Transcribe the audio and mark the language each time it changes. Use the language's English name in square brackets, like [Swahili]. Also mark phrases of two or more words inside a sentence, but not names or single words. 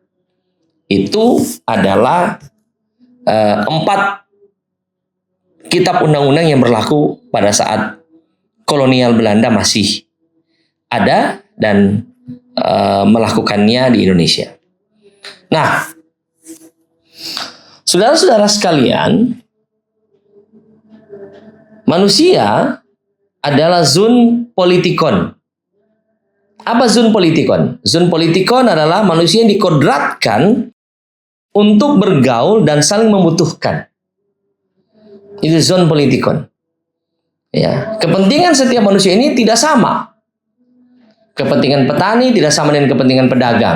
[Indonesian] Itu adalah 4 kitab undang-undang yang berlaku pada saat kolonial Belanda masih ada dan melakukannya di Indonesia. Nah, saudara-saudara sekalian, manusia adalah [Greek] ζῷον πολιτικόν. [Indonesian] Apa [Greek] ζῷον πολιτικόν? ζῷον πολιτικόν [Indonesian] adalah manusia yang dikodratkan untuk bergaul dan saling membutuhkan. Itu [Greek] ζῷον πολιτικόν. [Indonesian] Ya, kepentingan setiap manusia ini tidak sama. Kepentingan petani tidak sama dengan kepentingan pedagang.